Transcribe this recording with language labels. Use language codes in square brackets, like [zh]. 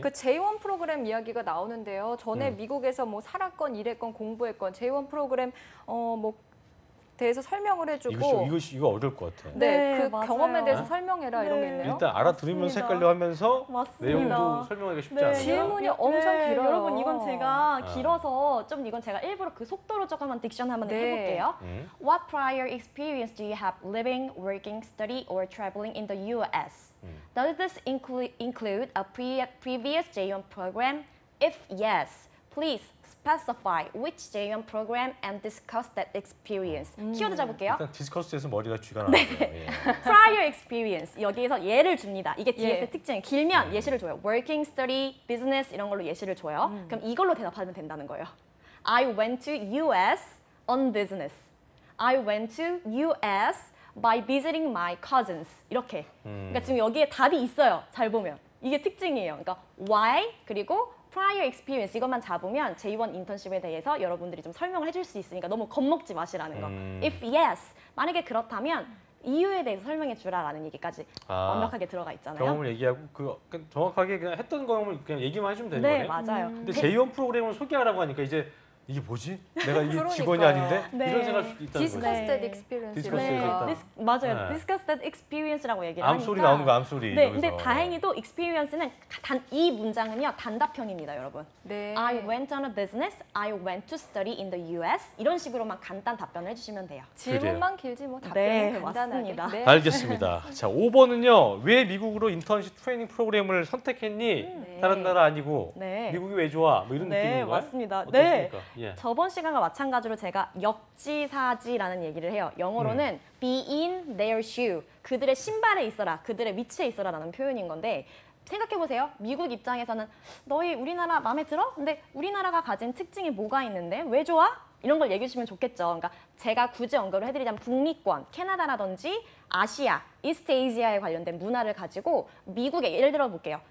[ko] 그 J1 프로그램 이야기가 나오는데요. 전에 미국에서 뭐 살았건 일했건 공부했건 J1 프로그램 뭐 대해서 설명을 해주고 이거 어려울 것 같아. 네, 그 맞아요. 경험에 대해서 설명해라 이런 게 있네요. 일단 알아들으면서 맞습니다. 헷갈려 하면서 맞습니다. 내용도 설명하기가 쉽지 네, 않아요. 질문이 엄청 길어요. 여러분 이건 제가 아. 길어서 좀 이건 제가 일부러 그 속도로 조금만 딕션 한번 네. 해볼게요. [en] What prior experience do you have living, working, study, or traveling in the U.S.? Does this include a previous J1 program? If yes, please specify which J1 program and discuss that experience. [ko] 키워드 잡을게요. 일단 디스커스에서 머리가 쥐가 네. 나와요. 예. prior experience 여기에서 예를 줍니다. 이게 DS의 예. 특징. 길면 예시를 줘요. working, study, business 이런 걸로 예시를 줘요. 그럼 이걸로 대답하면 된다는 거예요. [en] I went to US on business. I went to US by visiting my cousins. [ko] 이렇게. 그러니까 지금 여기에 답이 있어요. 잘 보면. 이게 특징이에요. 그러니까 why 그리고 prior experience 이것만 잡으면 J1 인턴십에 대해서 여러분들이 좀 설명을 해줄 수 있으니까 너무 겁먹지 마시라는 거. If yes, 만약에 그렇다면 이유에 대해서 설명해 주라라는 얘기까지 완벽하게 들어가 있잖아요. 경험을 얘기하고 그 정확하게 그냥 했던 경험을 그냥 얘기만 해주면 되는 네, 거네요. 맞아요. 근데 J1 프로그램을 소개하라고 하니까 이제 이게 뭐지? 내가 이게 그러니까요. 직원이 아닌데? 네. 이런 생각할 수도 있다는 거죠. 디스커스 네. [en] that experience [ko] 디스커스 이러니까. [en] that [ko] 맞아요. 네. [en] discuss that experience라고 [ko] 얘기를 암소리 하니까. 나오는 거 암소리. 네, 여기서. 근데 다행히도 experience는 이 문장은요 단답형입니다, 여러분. 네. [en] I went on a business, I went to study in the US [ko] 이런 식으로만 간단 답변을 해주시면 돼요. 질문만 길지 뭐 답변은 네, 간단하게. 맞습니다. 네. 알겠습니다. 자, 5번은요. 왜 미국으로 인턴십 트레이닝 프로그램을 선택했니? 네. 다른 나라 아니고 네. 미국이 왜 좋아? 뭐 이런 네, 느낌인가요? 맞습니다. 어떻습니까? 예. 저번 시간과 마찬가지로 제가 역지사지라는 얘기를 해요. 영어로는 [en] be in their shoe. [ko] 그들의 신발에 있어라. 그들의 위치에 있어라라는 표현인 건데 생각해보세요. 미국 입장에서는 너희 우리나라 마음에 들어? 근데 우리나라가 가진 특징이 뭐가 있는데 왜 좋아? 이런 걸 얘기해 주시면 좋겠죠. 그러니까 제가 굳이 언급을 해드리자면 북미권, 캐나다라든지 아시아, 이스트 에이지아에 관련된 문화를 가지고 미국에 예를 들어 볼게요.